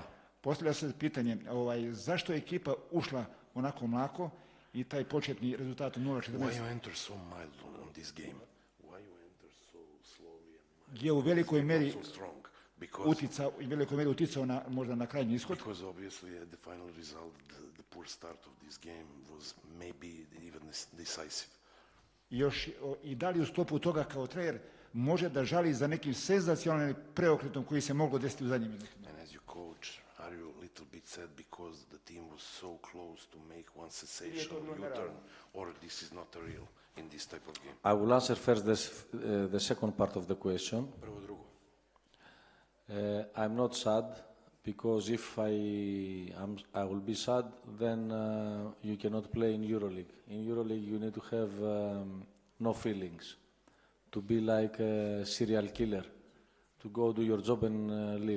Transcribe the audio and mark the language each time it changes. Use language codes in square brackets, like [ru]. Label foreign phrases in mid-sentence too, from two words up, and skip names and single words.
[sr] Postavlja se pitanje, zašto je ekipa ušla onako mlako i taj početni rezultat 0-14 je u velikoj meri uticao na možda na krajnji ishod. [en] Because obviously the final result, the poor start of this game was maybe even decisive. [sr] I da li u sklopu toga kao trener može da žali za nekim senzacionalnim preokretom koji se moglo desiti u zadnjim minutima. [en] And as your coach, are you a little bit sad because the team was so close to make one sensational U-turn, or this is not a real in this type of game? I will answer first the second part of the question. [sr] Prvo drugo. [en] I'm not sad because if I will be sad, then you cannot play in EuroLeague. In EuroLeague, you need to have no feelings, to be like a serial killer, to go do your job and leave.